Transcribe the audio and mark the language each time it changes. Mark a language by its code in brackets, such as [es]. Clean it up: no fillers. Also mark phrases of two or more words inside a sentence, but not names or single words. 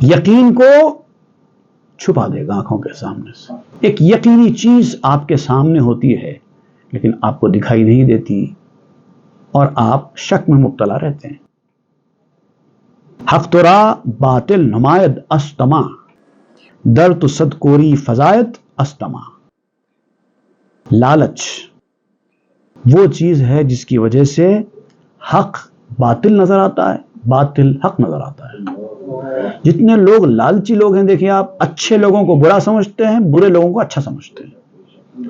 [ur] یقین کو چھپا دے گا آنکھوں کے سامنے سے۔ ایک یقینی چیز آپ کے سامنے ہوتی ہے لیکن آپ کو دکھائی نہیں دیتی اور آپ شک میں مبتلا رہتے ہیں۔ [fa] حق ترا باطل نمائد استما، در تو صد کوری فزایت استما۔ [ur] لالچ وہ چیز ہے جس کی وجہ سے حق باطل نظر آتا ہے، باطل حق نظر آتا ہے۔ جتنے لوگ لالچی لوگ ہیں، دیکھیں آپ، اچھے لوگوں کو برا سمجھتے ہیں، برے لوگوں کو اچھا سمجھتے ہیں۔